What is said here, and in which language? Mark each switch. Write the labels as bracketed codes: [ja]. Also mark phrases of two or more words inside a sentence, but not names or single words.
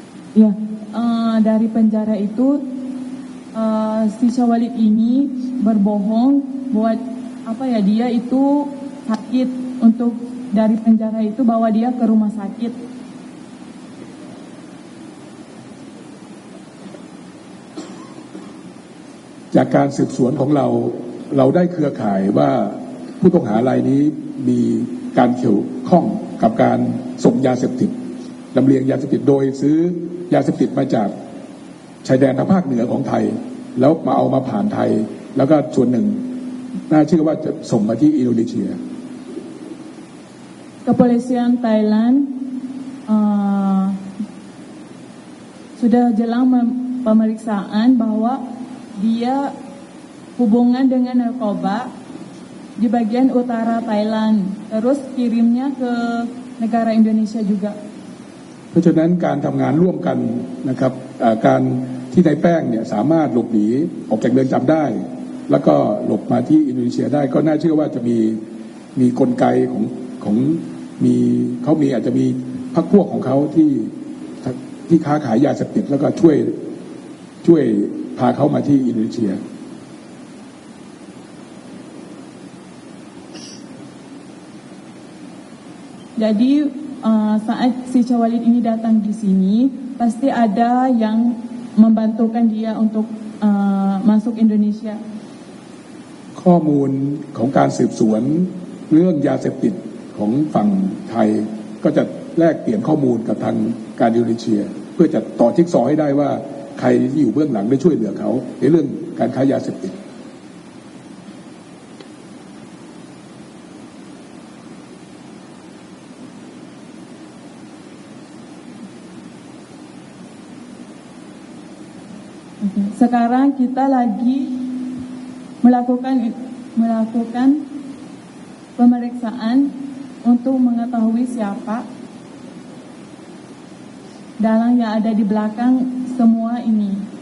[id] Ya, dari penjara itu si Syawalid ini berbohong buat dia itu sakit, untuk dari penjara itu bawa dia ke rumah sakit. [th] จากการสืบสวนของเราได้เครือข่ายว่าผู้ต้องหารายนี้มีการเกี่ยวข้องกับการส่งยาเสพติดลำเลียงยาเสพติดโดยซื้อยาเสพติดมาจากชายแดนทางภาคเหนือของไทยแล้วเอามาผ่านไทยแล้วก็ส่วนหนึ่งน่าเชื่อว่าจะส่งมาที่อินโดนีเซีย [id] Kepolisian Thailand sudah jelang pemeriksaan bahwa dia hubungan dengan narkoba di bagian utara Thailand, terus kirimnya ke negara Indonesia juga. [th] เพราะฉะนั้นการทำงานร่วมกันนะครับการที่นายแป้งเนี่ยสามารถหลบหนีออกจากเรือนจำได้แล้วก็หลบมาที่อินโดนีเซียได้ก็น่าเชื่อว่าจะมีกลไกของเขามีอาจจะมีพรรคพวกของเขาที่ค้าขายยาเสพติดแล้วก็ช่วยพาเขามาที่อินโดนีเซีย [id] Jadi saat si Syawalid ini datang di sini, pasti ada yang membantukan dia untuk masuk Indonesia. [th] ข้อมูลของการสืบสวนเรื่องยาเสพติดของฝั่งไทยก็จะแลกเปลี่ยนข้อมูลกับทางการอินโดนีเซียเพื่อจะต่อจิ๊กซอว์ให้ได้ว่าใครที่อยู่เบื้องหลังได้ช่วยเหลือเขาในเรื่องการค้ายาเสพติด [id] Sekarang kita lagi melakukan pemeriksaan untuk mengetahui siapa dalang yang ada di belakang semua ini.